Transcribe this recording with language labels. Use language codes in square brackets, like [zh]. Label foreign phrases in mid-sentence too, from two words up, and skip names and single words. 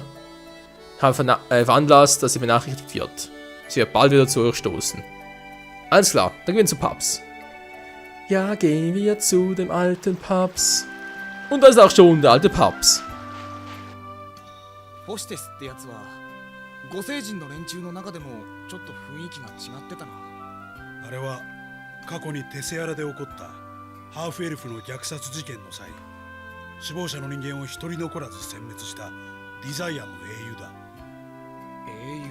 [de] Ich habe veranlasst, dass sie benachrichtigt wird. Sie wird bald wieder zu euch stoßen. Alles klar, dann gehen wir zu Paps. Ja, gehen wir zu dem alten Paps. Und da ist auch schon der alte Paps. [ja] ホステスってやつは五星人の連中の中でもちょっと雰囲気が違ってたな。あれは過去にテセアラで起こったハーフエルフの虐殺事件の際、死亡者の人間を一人残らず殲滅したディザイアンの英雄だ。英雄。